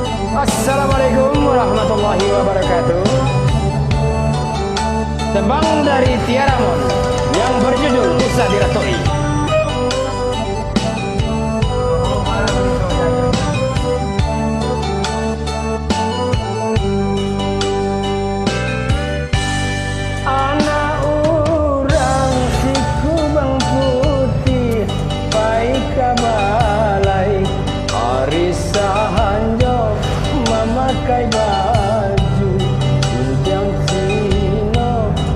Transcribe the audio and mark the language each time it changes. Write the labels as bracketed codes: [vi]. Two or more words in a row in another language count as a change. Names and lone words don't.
[ar] السلام عليكم ورحمة الله وبركاته. [id] Tembang dari Tiaramon yang berjudul Kisah Diratoi. [min] Anak urang si kubang putih pai kabalai arisa hanjo memakai baju kuntiang Cino